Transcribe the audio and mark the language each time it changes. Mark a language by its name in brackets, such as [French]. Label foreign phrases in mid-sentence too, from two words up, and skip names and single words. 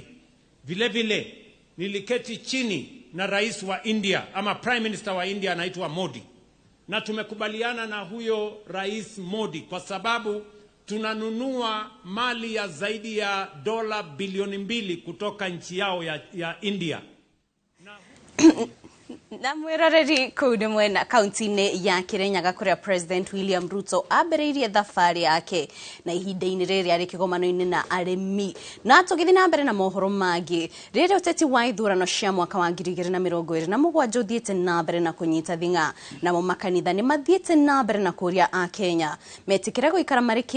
[Swahili] Vile vile niliketi chini na rais wa India ama [English] prime minister [Swahili] wa India anaitwa Modi, na tumekubaliana na huyo rais Modi kwa sababu tunanunua mali ya zaidi ya dola bilioni 2 kutoka nchi yao ya India. [Kikuyu] Na mwirareri kuu mwena kaunti-inĩ ya Kirinyaga kuria President William Ruto ambĩrĩirie thabarĩ yake na ihinda-inĩ rĩrĩ arĩ kĩgomano-inĩ na arĩmi. Na tũgĩthiĩ na mbere na mohoro mangĩ, rĩrĩa ũteti wa ithurano cia mwaka wa 2027 ũthiĩte na mbere na kũnyita thing'a, namo makanitha nĩ mathiĩte na mbere na kũria a Kenya metĩkĩre gũikara marĩ